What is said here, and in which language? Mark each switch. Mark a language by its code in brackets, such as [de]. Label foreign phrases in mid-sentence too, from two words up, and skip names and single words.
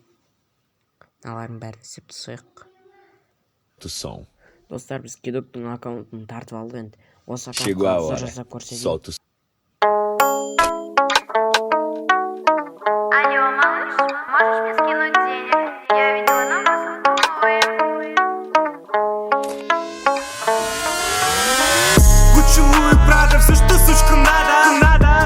[kk] Мыналардың бәрін істеп тастайық. Достар, біз кедоктың аккаунтын тартып алдық енді. Осы аккаунтқа обзор жасап көрсетейін. [ru] Алло, малыш, можешь мне скинуть денег? Я видела на вас Гуччи, Луи, Прада, все, что сучка надо.